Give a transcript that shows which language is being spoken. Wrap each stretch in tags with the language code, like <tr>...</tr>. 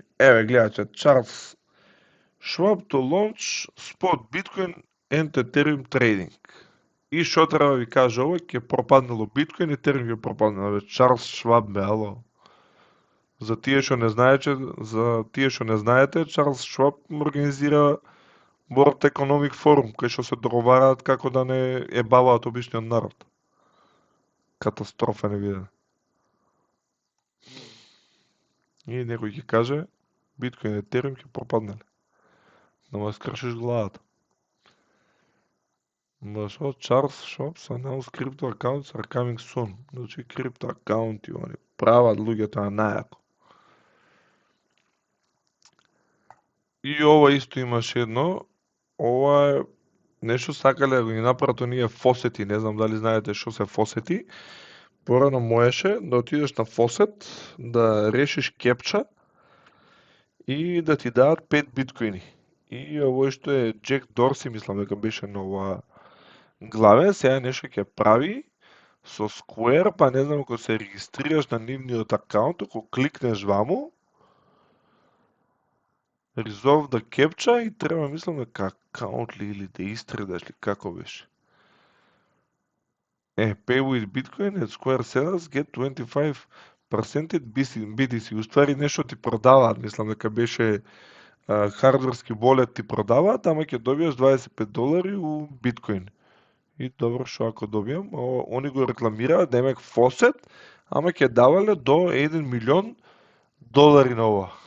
<mk>Еве, гледате,</mk> <en>Charles Schwab to launch spot Bitcoin and Ethereum trading.</en> <mk>И што треба ви каже ова, ќе пропаднало Биткоин и Ethereum ќе пропаднало. Чарлс Шваб бе, ало. За тие што не знаете, Чарлс Шваб организира World Economic Forum, кај што се договараат како да не ебаваат обичниот народ. Катастрофа невидена. И некој ќе каже, Биткоин и Ethereum ќе пропаднале. Да му скршиш главата. Зашо</mk> <en>Чарлс Шваб са announced crypto accounts are coming soon.</en> <mk>Значи крипто акаунти, они прават луѓето на најако. И ова исто имаше едно, ова е нешто сакале да го направат оние фосети, не знам дали знаете што се фосети. Порано можеше да отидеш на фосет, да решиш кепча и да ти дадат 5 биткоини. И овој што е Джек Дорси, мислам дека беше на ова главен, сега нешто ќе прави со Square, па не знам, ако се регистрираш на нивниот акаунт, ако кликнеш ваму,</mk> <en>Resolve the captcha</en> <mk>и треба, мислам, дека акаунт ли или да истредаш ли, како беше.</mk> <en>Pay with Bitcoin at Square sellers get 25% BTC.</en> <mk>Уствари нешто ти продаваат, мислам дека беше хардверски волет ти продаваат, ама ќе добиеш $25 у биткоин. И добро, што ако добијам, они го рекламираат, демек фосет, ама ќе давале до $1 милион на ова.</mk>